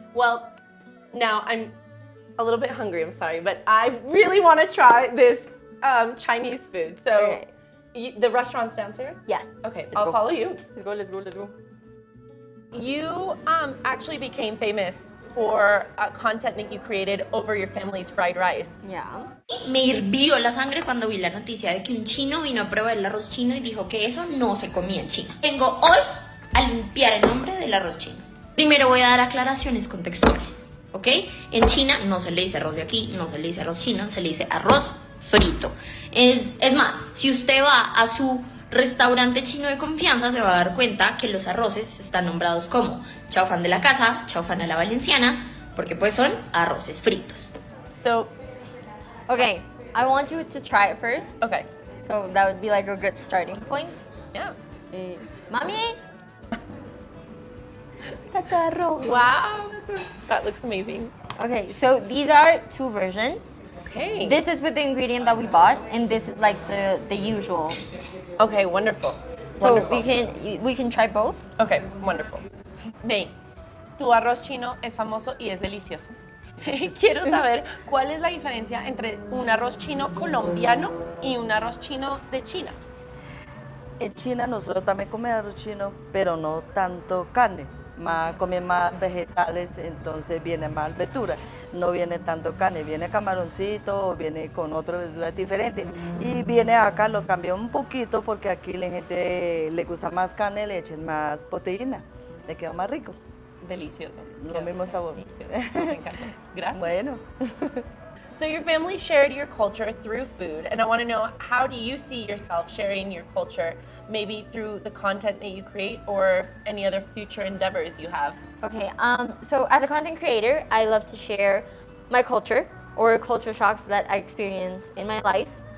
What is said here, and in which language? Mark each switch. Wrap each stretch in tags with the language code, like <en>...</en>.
<en>Well, now I'm a little bit hungry, I'm sorry, but I really want to try this Chinese food. So the restaurant's downstairs? Yeah. Okay, I'll follow you. Let's go. You actually became famous for content that you created over your family's fried rice. Yeah.</en> <es>Me hirvió la sangre cuando vi la noticia de que un chino vino a probar el arroz chino y dijo que eso no se comía en China. Vengo hoy a limpiar el nombre del arroz chino. Primero voy a dar aclaraciones contextuales, ¿ok? En China no se le dice arroz de aquí, no se le dice arroz chino, se le dice arroz frito. Es más, si usted va a su restaurante chino de confianza se va a dar cuenta que los arroces están nombrados como chao fan de la casa, chao fan a la valenciana, porque pues son arroces fritos.</es> <en>So, Okay, I want you to try it first. okay, So that would be like a good starting point. yeah.</en> <es>Mami!</es> <en>Wow, that looks amazing. Okay, so these are two versions. Okay. This is with the ingredient that we bought, and this is like the usual. Okay, wonderful. So Wonderful. we can try both. Okay, wonderful.</en> <es>May, tu arroz chino es famoso y es delicioso. Quiero saber cuál es la diferencia entre un arroz chino colombiano y un arroz chino de China. En China nosotros también comemos arroz chino, pero no tanto carne, comen más vegetales, entonces viene más verdura, no viene tanto carne, viene camaroncito o viene con otras verduras diferentes. Y viene acá, lo cambió un poquito porque aquí la gente le gusta más carne, le echan más proteína, le queda más rico. Delicioso. Lo mismo sabor. Delicioso. Me encanta. Gracias. Bueno.</es> <en>So your family shared your culture through food, and I want to know, how do you see yourself sharing your culture, maybe through the content that you create or any other future endeavors you have? Okay, so as a content creator, I love to share my culture or culture shocks that I experience in my life.</en>